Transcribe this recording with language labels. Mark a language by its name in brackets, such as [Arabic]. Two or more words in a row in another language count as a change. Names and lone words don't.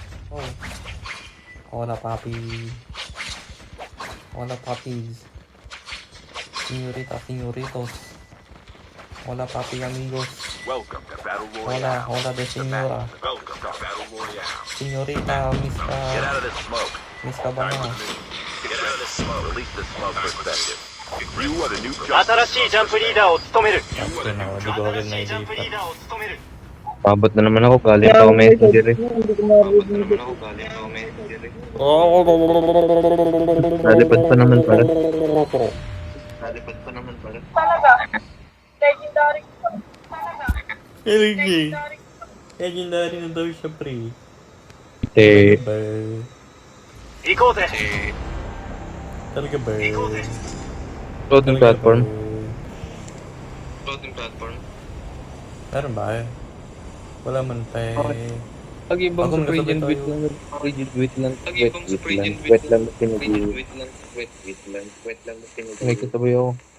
[Spanish] Oh. Hola, papi. Hola, papis. Señorita, señoritos. Hola, papi, amigos. [English] Welcome to Battle [Spanish] Hola, [English] Royale. [Spanish] hola de [English] The map. [Spanish] señora. [English] Welcome to Battle Royale. [Spanish] Señorita, [English] Get out of this smoke. Miss Time for Cabana. the mission. Get out of this smoke. Release the smoke perspective. You are the new jump. [Japanese] 新しいジャンプリーダーを務める [Filipino] Tapos na, di ko agad [Japanese] 新しいジャンプリー [Filipino] nailipat. [Japanese] ダーを務める [Filipino] Abot na naman ako, galing pa ako messenger eh. Nalipad pa naman pala. Talaga. Legendary. Talaga. Energy. Legendary na daw siya, pre. Eh, Talaga ba? [Japanese] 行こうぜ [Filipino] Talaga ba? [English] floating platform. [Filipino] Meron ba eh? Wala man pa eh. Pag-ibang Ako, sa Radiant, nagkasabay wait tayo. lang, Radiant, wait lang, wait lang, May katabi ako.